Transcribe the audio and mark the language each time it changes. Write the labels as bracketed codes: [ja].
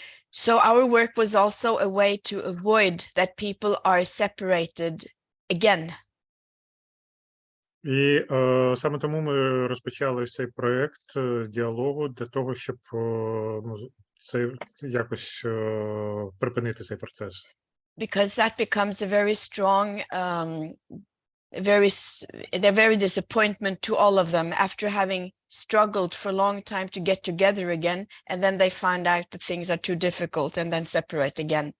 [en] So our work was also a way to avoid that people are separated again. [uk] І саме тому ми розпочали цей проєкт діалогу для того, щоб це якось припинити цей процес. [en] Because that becomes a very strong, very disappointment to all of them after having struggled for a long time to get together again, and then they find out that things are too difficult and then separate again.